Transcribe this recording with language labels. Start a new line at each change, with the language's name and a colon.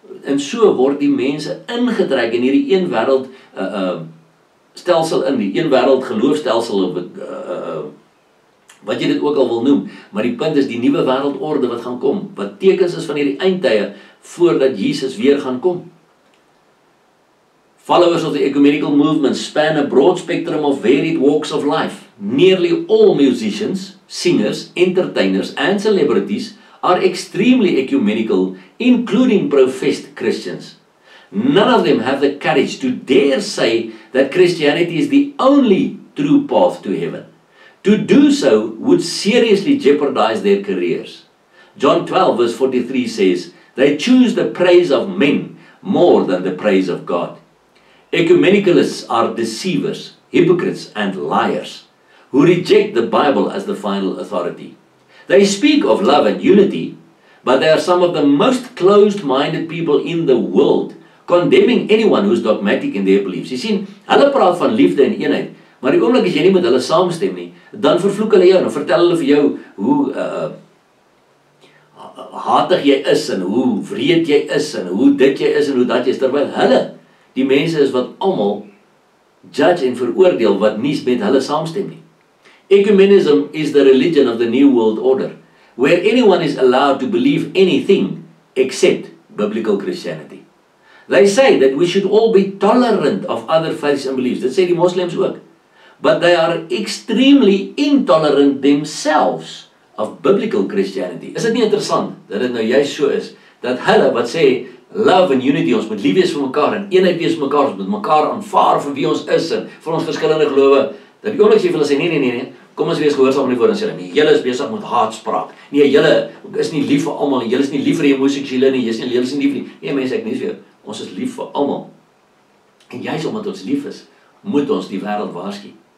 Afrikaans: En so word die mense ingetrek in hierdie een wêreld stelsel in, die een wêreld geloofstelsel, wat jy dit ook al wil noem, maar die punt is die nuwe wêreldorde wat gaan kom, wat tekens is van hierdie eindtye, voordat Jesus weer gaan kom.
English: Followers of the ecumenical movement span a broad spectrum of varied walks of life. Nearly all musicians, singers, entertainers, and celebrities are extremely ecumenical, including professed Christians. None of them have the courage to dare say that Christianity is the only true path to heaven. To do so would seriously jeopardize their careers. John 12 verse 43 says, they choose the praise of men more than the praise of God. Ecumenicalists are deceivers, hypocrites, and liars who reject the Bible as the final authority. They speak of love and unity, but they are some of the most closed-minded people in the world, condemning anyone who is dogmatic in their beliefs.
Afrikaans: Jy sien, hulle praat van liefde en eenheid, maar die oomblik as jy nie met hulle saamstem nie, dan vervloek hulle jou, en vertel hulle vir jou hoe hatig jy is, en hoe wreed jy is, en hoe dit jy is, en hoe dat jy is, terwyl hulle, die mense is wat almal judge en veroordeel wat nie met hulle saamstem nie.
English: Ecumenism is the religion of the New World Order, where anyone is allowed to believe anything except biblical Christianity. They say that we should all be tolerant of other faiths and beliefs.
Afrikaans: Dit sê die moslems ook.
English: But they are extremely intolerant themselves of biblical Christianity.
Afrikaans: Is dit nie interessant dat dit nou juist so is, dat hulle wat sê,
English: love and unity,
Afrikaans: ons moet lief wees vir mekaar, en eenheid wees vir mekaar, ons moet mekaar aanvaar vir wie ons is, en vir ons verskillende gelowe, dat die oomblik sê vir hulle sê, nee, kom ons wees gehoorsaam aan die woord en sê, nee, julle is besig met haatspraak, nee, julle is nie lief vir almal, julle is nie lief vir die homoseksuele nie, julle is nie lief vir die, nee mense, ek nie vir, ons is lief vir almal, en juist omdat ons lief is, moet ons die wêreld waarsku.